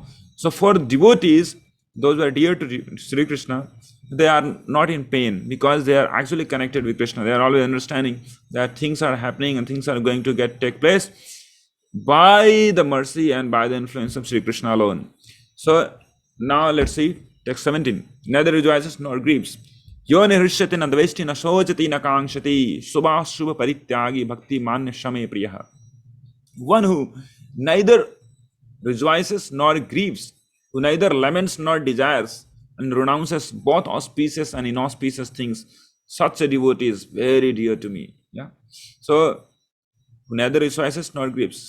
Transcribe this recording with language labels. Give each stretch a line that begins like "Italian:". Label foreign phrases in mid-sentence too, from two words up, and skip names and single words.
English: So for devotees, those who are dear to Sri Krishna, they are not in pain because they are actually connected with Krishna. They are always understanding that things are happening and things are going to take place by the mercy and by the influence of Sri Krishna alone. So now let's see text 17. Neither rejoices nor grieves.
Sanskrit: Yo nirvishyati na dveshti na shojati na kangshati subha shubha parityagi bhakti manya shame priyaha.
English: One who neither rejoices nor grieves, who neither laments nor desires, and renounces both auspicious and inauspicious things, such a devotee is very dear to me. Yeah. So who neither rejoices nor grieves.